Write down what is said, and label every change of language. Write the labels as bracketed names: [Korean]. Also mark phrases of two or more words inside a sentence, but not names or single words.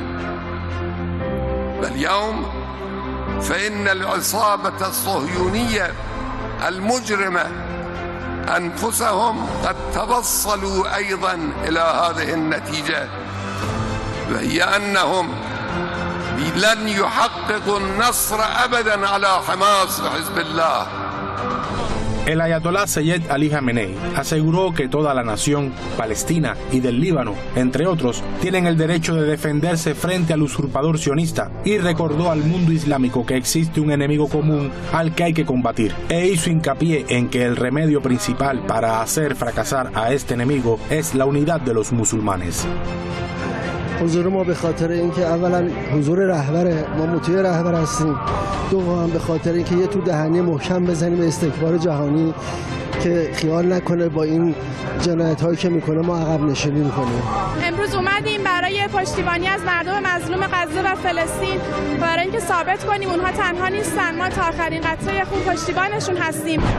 [Arabic] واليوم فإن العصابة الصهيونية المجرمة أنفسهم قد توصلوا أيضا إلى هذه النتيجة، وهي أنهم لن يحققوا النصر أبدا على حماس وحزب الله. [Spanish] El ayatolá Seyed Ali Jamenei aseguró que toda la nación palestina y del Líbano, entre otros, tienen el derecho de defenderse frente al usurpador sionista y recordó al mundo islámico que existe un enemigo común al que hay que combatir e hizo hincapié en que el remedio principal para hacer fracasar a este enemigo es la unidad de los musulmanes. [Persian] حضور ما به خاطر اینکه اولا حضور رهبر ما مطیع رهبر هستیم، دوم به خاطر اینکه یه تو دهنی محکم بزنیم به استکبار جهانی که خیال نکنه با این جنایت‌هایی که میکنه ما عقب نشینی میکنیم. امروز اومدیم برای پشتیبانی از مردم مظلوم غزه و فلسطین، برای اینکه ثابت کنیم اونها تنها نیستن، ما تا آخرین قطره خون پشتیبانشون هستیم.